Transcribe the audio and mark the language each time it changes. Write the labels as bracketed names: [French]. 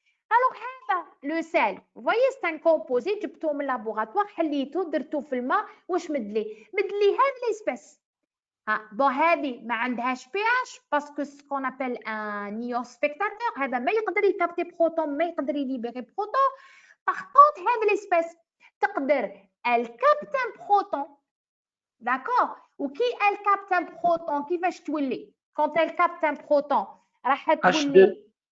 [Arabic] Alors هذا le sel, [French] vous voyez c'est un composé [Arabic] جبتوه من laboratoire حليتوه درتوه في الماء واش مد لي هذه l'espèce. [French] Bon, [Arabic] هذه ما عندهاش [French] pH parce que ce qu'on appelle un ion spectateur. [Arabic] هذا ما يقدر يكابتي بروتون ما يقدر يليبري بروتون. [French] Par contre هذه l'espèce [Arabic] تقدر [French] elle capte un proton. D'accord. وكي elle capte un proton [Arabic] كيفاش تولي؟ [French] Quand elle capte un proton [Arabic] راح تولي